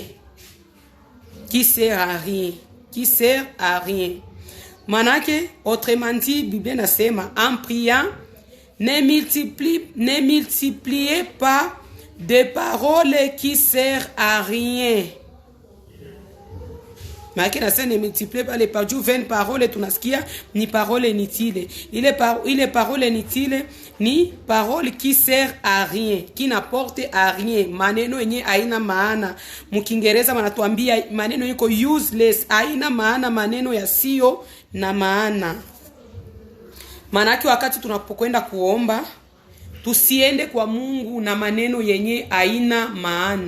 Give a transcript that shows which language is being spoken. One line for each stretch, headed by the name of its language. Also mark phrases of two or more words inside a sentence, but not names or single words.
French: Qui sert à rien. Qui sert à rien. Manake, autrement dit, Bible nasema, en priant, ne multipliez pas de paroles qui servent à rien.
Swahili: Manake nasema,
French: ne multipliez pas les paroles. Vaine parole,
Swahili: tunasikia, ni
French: parole inutile. Il est parole inutile, ni parole qui sert à rien, qui n'apporte à rien.
Swahili: Maneno yenye haina maana. Mkiingereza wanatuambia maneno yako useless, haina maana, maneno yasiyo na maana. Manake wakati tunapokwenda kuomba, tusiende kwa Mungu na maneno yenye haina maana.